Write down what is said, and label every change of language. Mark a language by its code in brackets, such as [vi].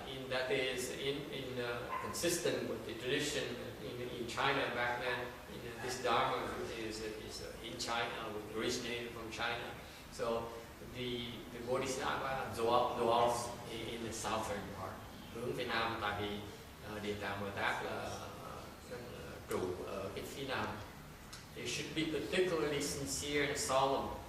[en] That is consistent with the tradition in China back then. This dharma is in China, originated from China. So the Bodhisattva dwells in the southern part, [vi] hướng phía nam, tại vì Địa Tạng Bồ Tát là trụ ở cái phía nam. [en] You should be particularly sincere and solemn.